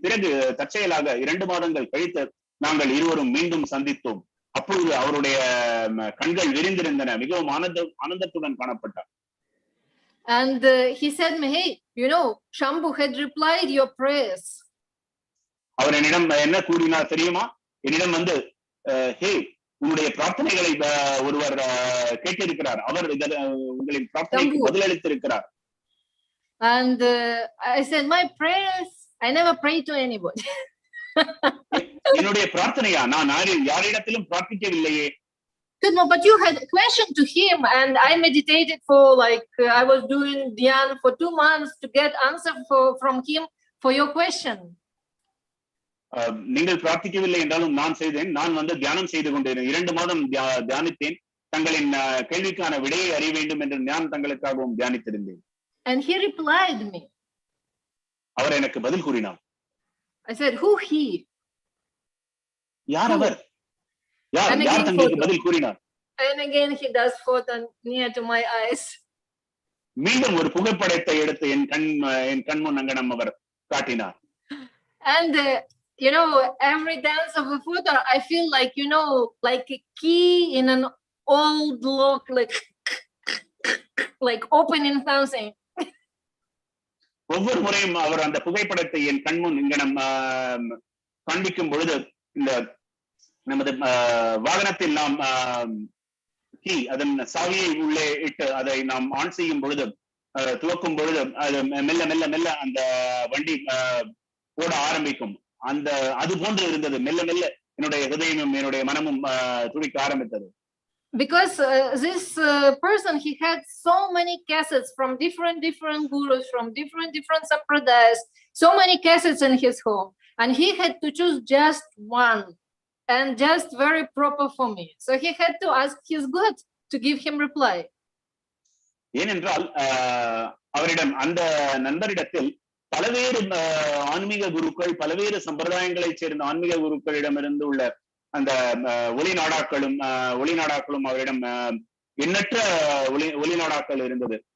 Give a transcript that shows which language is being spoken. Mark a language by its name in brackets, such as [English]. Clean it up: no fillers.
[Tamil] பிறகு தற்செயலாக 2 மாதங்கள் கழித்து நாங்கள் இருவரும் மீண்டும் சந்தித்தோம். அப்பொழுது அவருடைய கண்கள் விரிந்திருந்தன, மிகவும் ஆனந்தத்துடன் காணப்பட்டார். [English] And he said me, hey, Shambhu had replied your prayers. [Tamil] அவர் என்னிடம் என்ன கூறினார் தெரியுமா? என்னிடம் வந்து ஹே, உங்களுடைய பிரார்த்தனைகளை ஒருவர் கேட்டிருக்கிறார், அவர் உங்களின் பிரார்த்தனைக்கு பதிலளித்திருக்கிறார். [English] And I said, my prayers, I never pray to anybody. [Tamil] என்னுடைய பிரார்த்தனையா? நான் யாரிடத்திலும் பிரார்த்திக்கவில்லையே. [English] No, but you had a question to him, and I meditated for I was doing dhyan for 2 months to get answer from him for your question. [Tamil] நீங்கள் பிரார்த்திக்கவில்லை என்றாலும் நான் செய்தேன். நான் வந்து தியானம் செய்து கொண்டிருந்தேன். 2 மாதம் தியானித்தேன். தங்களின் கேள்விக்கான விடையை அறிய வேண்டும் என்று நான் தங்களுக்காகவும் தியானித்திருந்தேன். [English] And he replied me. [Tamil] அவர் எனக்கு பதில் கூறினார். [English] I said, who he? [Tamil] யார் அவர்? யார் தங்களுக்கு பதில் கூறினார்? [English] And again he does photo near to my eyes. [Tamil] மீண்டும் ஒரு புகைப்படத்தை எடுத்து என் கண் முன் அங்கனம் அவர் காட்டினார். [English] And every dance of a photo I feel like a key in an old lock, like opening something. [Tamil] ஒவ்வொரு முறையும் அவர் அந்த புகைப்படத்தை என் கண்முன் இங்கனம் காண்பிக்கும் பொழுது, இந்த நமது வாகனத்தில் நாம் அதன் சாவியை உள்ளே இட்டு அதை நாம் ஆன் செய்யும் பொழுது, துவக்கும் பொழுது அது மெல்ல மெல்ல மெல்ல அந்த வண்டி ஓட ஆரம்பிக்கும். அது போன்று இருந்தது. மெல்ல மெல்ல என்னுடைய ஹிருதயமும் என்னுடைய மனமும் துடிக்க ஆரம்பித்தது. [English] Because this person, he had so many cassettes from different gurus, from different sampradayas, so many cassettes in his home, and he had to choose just one, and just very proper for me. So he had to ask his God to give him reply. [Tamil] ஏனென்றால் அவரிடம், அந்த நண்பரிடத்தில் பலவேறு ஆன்மீக குருக்கள், பலவேறு சம்பிரதாயங்களைச் சேர்ந்த ஆன்மீக குருக்களிடமிருந்து உள்ள அந்த ஒளிநாடாக்களும் அவரிடம் எண்ணற்ற ஒளிநாடாக்கள் இருந்தது.